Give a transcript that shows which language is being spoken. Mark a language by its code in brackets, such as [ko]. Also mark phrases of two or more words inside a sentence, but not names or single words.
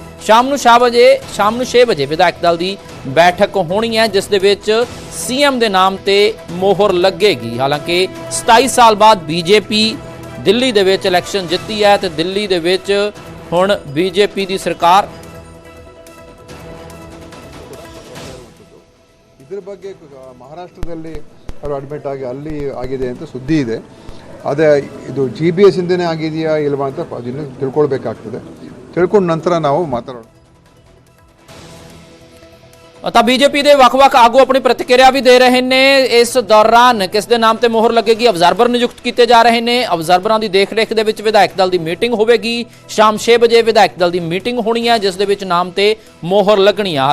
[pa] ਸ਼ਾਮ ਨੂੰ 6 ਵਜੇ ਵਿਧਾਇਕ ਦਲ ਦੀ ਬੈਠਕ ਹੋਣੀ ਹੈ ਜਿਸ ਦੇ ਵਿੱਚ ਸੀਐਮ ਦੇ ਨਾਮ ਤੇ ਮੋਹਰ ਲੱਗੇਗੀ। ਹਾਲਾਂਕਿ 27 ਸਾਲ ਬਾਅਦ ਬੀਜੇਪੀ ਦਿੱਲੀ ਦੇ ਵਿੱਚ ਇਲੈਕਸ਼ਨ ਜਿੱਤੀ ਹੈ ਤੇ ਦਿੱਲੀ ਦੇ ਵਿੱਚ ਹੁਣ ਬੀਜੇਪੀ ਦੀ ਸਰਕਾਰ। [kn] ಇದರ ಬಗ್ಗೆ ಮಹಾರಾಷ್ಟ್ರದಲ್ಲಿ ಅವರು ಅಡ್ಮಿಟ್ ಆಗಿ ಅಲ್ಲಿ ಆಗಿದೆ ಅಂತ ಸುದ್ದಿ ಇದೆ. ಅದೇ ಇದು GBS ಇಂದನೇ ಆಗಿದೆಯಾ ಇಲ್ವಾ ಅಂತ ಅದನ್ನು ತಿಳ್ಕೊಳ್ಬೇಕಾಗ್ತದೆ. ತಿಳ್ಕೊಂಡ ನಂತರ ನಾವು ಮಾತಾಡೋಣ। [pa] ਤਾਂ ਬੀਜੇਪੀ ਦੇ ਵੱਖ-ਵੱਖ ਆਗੂ ਆਪਣੀ ਪ੍ਰਤੀਕਿਰਿਆ ਵੀ ਦੇ ਰਹੇ ਨੇ। ਇਸ ਦੌਰਾਨ ਕਿਸ ਦੇ ਨਾਮ ਤੇ ਮੋਹਰ ਲੱਗੇਗੀ, ਅਬਜ਼ਰਵਰ ਨਿਯੁਕਤ ਕੀਤੇ ਜਾ ਰਹੇ ਨੇ। ਅਬਜ਼ਰਵਰਾਂ ਦੀ ਦੇਖਰੇਖ ਦੇ ਵਿੱਚ ਵਿਧਾਇਕ ਦਲ ਦੀ ਮੀਟਿੰਗ ਹੋਵੇਗੀ। ਸ਼ਾਮ 6 ਵਜੇ ਵਿਧਾਇਕ ਦਲ ਦੀ ਮੀਟਿੰਗ ਹੋਣੀ ਹੈ ਜਿਸ ਦੇ ਵਿੱਚ ਨਾਮ ਤੇ ਮੋਹਰ ਲੱਗਣੀ ਆ।